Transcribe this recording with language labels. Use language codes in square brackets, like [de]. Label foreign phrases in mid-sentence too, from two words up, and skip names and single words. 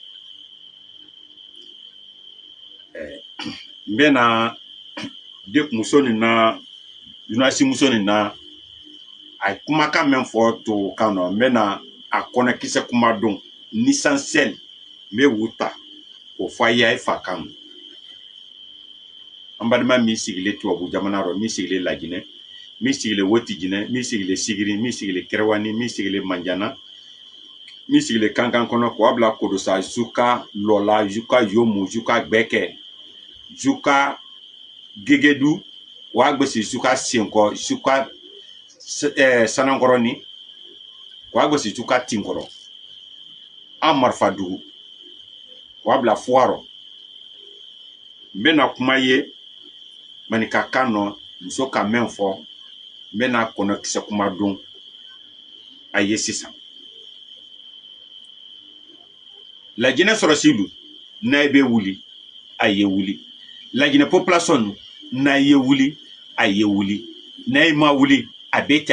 [man] N bɛna muso nin na Yunasi muso nin na a kumakan min fɔ tubabukan na n bɛna a kɔnɔkisɛ kuma dɔn l'essentiel n bɛ u ta k'o fɔ a ye a ye fa kan an balima min sigilen tubabu jamana rɔ min sigilen Laginɛ min sigilen Wotiginɛ min sigilen Sigiri min sigilen Kɛrɛwani min sigilen Manjana min sigilen Kankan kɔnɔ k'o bila Kodosa Zuka Lɔla Zuka Yomu Zuka Gbɛkɛ Zuka Gegedu wa gbesi Zuka Senkɔ Zuka Sanankɔrɔni wa gbesi Zuka Tinkɔrɔ an Marifadugu wa bila Fuwarɔ n bɛna kuma ye manika kan nɔ muso ka mɛn fɔ n bɛna kɔnɔkisɛ kuma dɔn a ye sisan Laginɛ sɔrɔsilu n'a bɛ wuli a ye wuli Laginɛ population n'a ye wuli a ye wuli n'a ma wuli a bɛ ten